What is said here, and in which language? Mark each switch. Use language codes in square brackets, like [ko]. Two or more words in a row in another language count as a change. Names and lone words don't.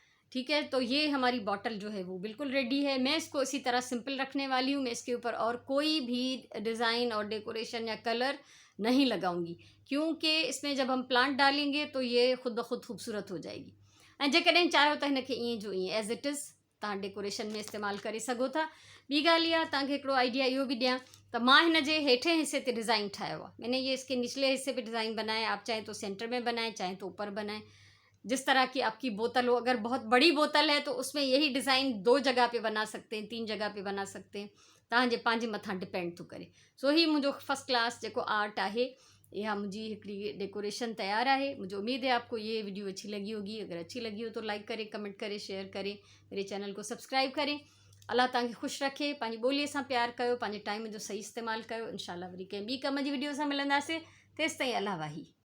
[hi] ठीक है, तो ये हमारी बॉटल जो है वो बिल्कुल रेडी है। मैं इसको इसी तरह सिंपल रखने वाली हूँ। मैं इसके ऊपर और कोई भी डिज़ाइन और डेकोरेशन या कलर नहीं लगाऊंगी, क्योंकि इसमें जब हम प्लांट डालेंगे तो ये खुद ब खुद खूबसूरत हो जाएगी। [sd] ऐं जेकॾहिं चाहियो त हिन खे ईअं जो ईअं [en] as it is [sd] तव्हां डेकोरेशन में इस्तेमालु करे सघो था। ॿी ॻाल्हि इहा तव्हांखे हिकिड़ो आइडिया इहो बि ॾियां त मां हिन जे हेठे हिस्से ते डिज़ाइन ठाहियो आहे। [hi] मैंने ये इसके निचले हिस्से पे डिज़ाइन बनाया है। आप चाहें तो सेंटर में बनाएं, चाहें तो ऊपर बनाएं, जिस तरह की आपकी बोतल हो। अगर बहुत बड़ी बोतल है तो उसमें यही डिज़ाइन 2 जगह पे बना सकते हैं, 3 जगह पे बना सकते हैं। [sd] तव्हांजे पंहिंजे मथां डिपेंड थो करे। सो ही मुंहिंजो [en] first class [sd] जेको आर्ट आहे, इहा मुंहिंजी हिकिड़ी डेकोरेशन तैयार है। [hi] मुझे उम्मीद है आपको ये वीडियो अच्छी लगी होगी। अगर अच्छी लगी हो तो लाइक करें, कमेंट करें, शेयर करें, मेरे चैनल को सब्सक्राइब करें। [sd] अल्लाह तव्हांखे ख़ुशि रखे, पंहिंजी ॿोलीअ सां प्यार कयो, पंहिंजे टाइम जो सही इस्तेमालु कयो। इंशाल्लाह वरी कंहिं ॿी कम जी वीडियो सां मिलंदासीं। तेसिताईं अल्लाह वाही।